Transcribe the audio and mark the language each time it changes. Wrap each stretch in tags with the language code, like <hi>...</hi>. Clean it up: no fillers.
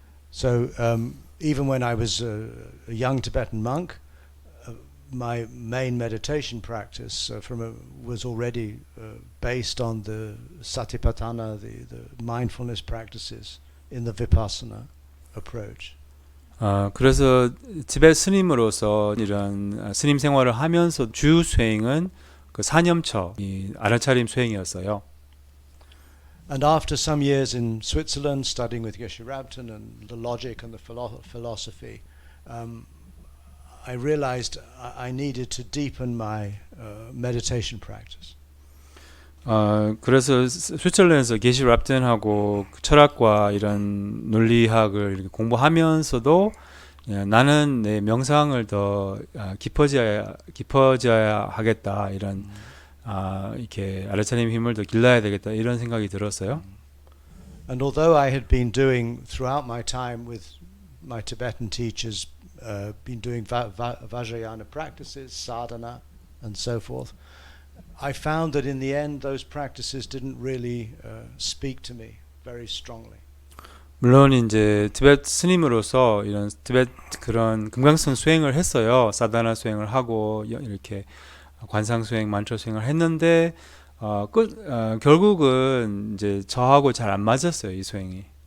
<en>So even when I was a young Tibetan monk, my main meditation practice was already based on the satipatthana, the mindfulness practices in the vipassana approach.</en> <ko>그래서 티베트 스님으로서 이런 스님 생활을 하면서 주 수행은 사념처 알아차림 수행이었어요.</ko> <en>And after some years in Switzerland studying with Geshe Rabten and the logic and the philosophy, I realized I needed to deepen my meditation practice.</en> <ko>그래서 스위tzerland에서 게시 랍덴하고 철학과 이런 논리학을 이렇게 공부하면서도 나는 내 명상을 더 깊어져야 하겠다 이런 이렇게 아르차님의 힘을 더 길러야 되겠다 이런 생각이 들었어요.</ko> <en>And although I had been doing throughout my time with my Tibetan teachers, been doing Vajrayana practices, sadhana, and so forth, I found that in the end those practices didn't really speak to me very strongly.</en> <ko>물론 이제 티베트 스님으로서 이런 티베트 그런 금강산 수행을 했어요. 사다나 수행을 하고 이렇게 관상 수행, 만초 수행을 했는데 결국은 이제 저하고 잘 안 맞았어요, 이 수행이.</ko>